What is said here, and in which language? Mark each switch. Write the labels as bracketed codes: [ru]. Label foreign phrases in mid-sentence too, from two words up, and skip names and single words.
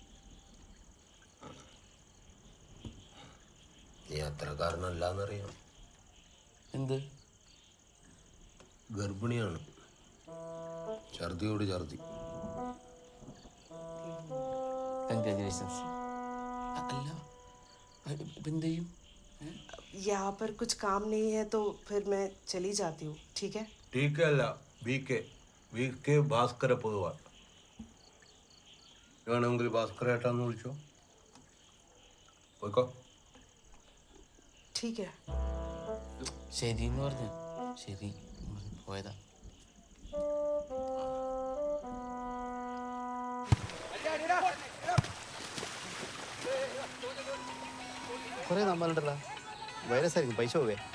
[ml] നീ അത്രക്കാരനല്ലാന്നറിയാം. എന്ത്? ഗർഭിണിയാണ്. ഛർദിയോട് ഛർദി. കൺഗ്രാജുലേഷൻസ്. അല്ല ഇപ്പം എന്ത് ചെയ്യും? [hi] यहाँ पर कुछ काम नहीं है तो फिर मैं चली जाती हूँ, ठीक है? ठीक है [ml] अല്ല VK ഭാസ്കര പൊതുവാൾ. വേണമെങ്കിൽ ഭാസ്കര ഏട്ടാന്ന് വിളിച്ചോ. പോയിക്കോ. [hi] ठीक है. [ml] ശരി എന്ന് പറഞ്ഞു. ശരി പോയതാ. കുറേ നമ്മളുണ്ടല്ലോ, വൈറസ് ആയിരിക്കും, പൈസ പോവേ.